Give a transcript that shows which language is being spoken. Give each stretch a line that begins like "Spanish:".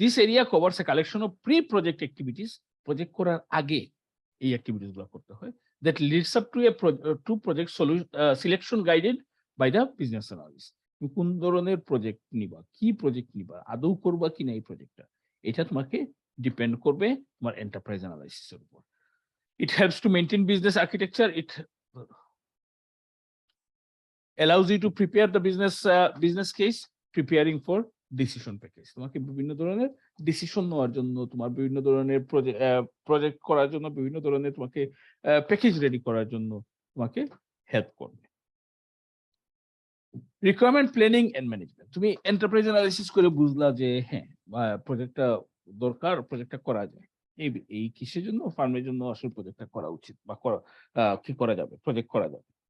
English: this area covers a collection of pre project activities,
Bangla: project করার আগে এই activities গুলো করতে হয়,
English: That leads up to project selection guided by the business analyst.
Bangla: তুমি কোন ধরনের প্রজেক্ট নিবা, কি প্রজেক্ট নিবা, আদৌ করবা কিনা এই প্রজেক্টটা, এটা তোমাকে ডিপেন্ড করবে তোমার এন্টারপ্রাইজ অ্যানালাইসিসের উপর।
English: It helps to maintain business architecture, it allows you to prepare the business case, preparing for decision package.
Bangla: তোমাকে বিভিন্ন ধরনের ডিসিশন নেওয়ার জন্য, তোমার বিভিন্ন ধরনের প্রজেক্ট করার জন্য, বিভিন্ন ধরনের তোমাকে প্যাকেজ রেডি করার জন্য তোমাকে হেল্প করবে। রিকোয়ারমেন্ট প্ল্যানিং এন্ড ম্যানেজমেন্ট, তুমি এন্টারপ্রাইজ অ্যানালাইসিস করে বুঝলা যে হ্যাঁ প্রজেক্টটা দরকার, প্রজেক্টটা করা যায়, এই কিসের জন্য, ফার্মের জন্য আসলে প্রজেক্টটা করা উচিত বা কি করা যাবে, প্রজেক্ট করা যাবে।